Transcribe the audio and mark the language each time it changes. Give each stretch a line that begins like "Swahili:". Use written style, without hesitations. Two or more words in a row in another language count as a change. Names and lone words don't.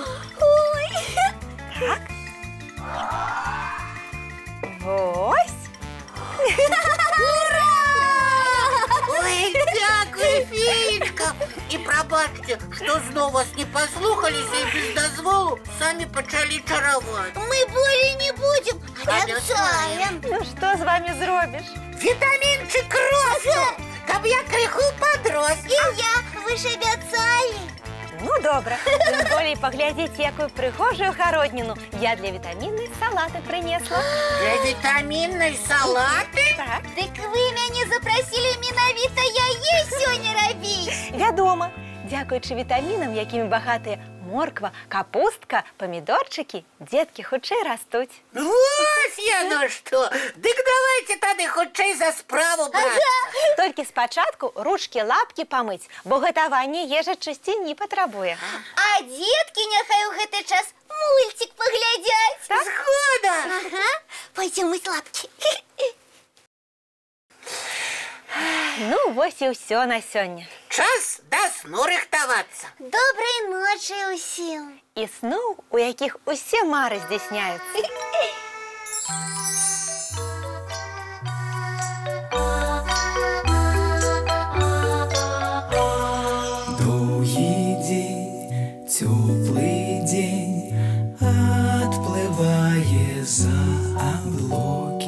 Belarusian: Ой. Так. Вось. Ура! Ой, дякую, феечка. І прабачце, што зноў вас не паслухаліся і без дазволу самі пачалі чараваць. Мы болей не будем, обещаем. Ну, што з вами зробіш? Вітамінчик росту, каб я крыху подрос.
Russian: И я, вы ж обещали.
Belarusian: Ну, добра. Тым болей паглядзіце, якую прыгожую гародніну я для вітаміннай салаты прынесла. Для вітаміннай салаты? Так, Дык вы мяне запросили менавіта яе сёння рабіць. вядома. Дзякуючы вітамінам, якімі багатыя морква, капустка, памідорчыкі, дзеткі хутчэй растуць. Вось яно што! Дык давайте тады хутчэй за справу брацца. Толькі спачатку ручкі, лапкі памыць, бо гатаванне ежы чысціні патрабуе.
Russian: А детки
Belarusian: няхай у гэты час мультик поглядять. Згода!
Russian: Ага, пойдем мыть лапки.
Belarusian: Ну, вось і ўсё на сёння. Час да сну рыхтавацца.
Russian: Доброй ночи усім.
Belarusian: І сноў, у якіх усе мары здзяйсняюцца. Доўгі дзень, цёплы дзень, адплывае за аблокі.